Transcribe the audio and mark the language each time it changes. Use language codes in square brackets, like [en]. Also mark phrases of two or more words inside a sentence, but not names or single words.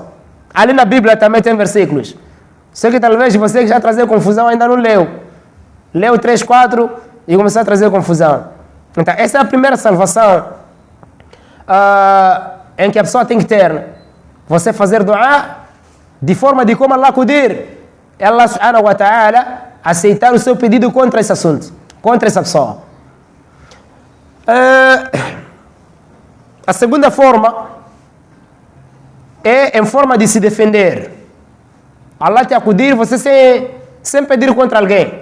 [pt] Ali na Bíblia também tem versículos. Só que talvez você que já trazer confusão ainda não leu. Leu 3, 4 e começou a trazer confusão. Então, essa é a primeira salvação em que a pessoa tem que ter. Você fazer dua de forma de como Allah acudir. Allah [ar] سبحانه وتعالى [pt] aceitar o seu pedido contra esse assunto, contra essa pessoa. A segunda forma é em forma de se defender. Allah te acudir, você sem pedir contra alguém.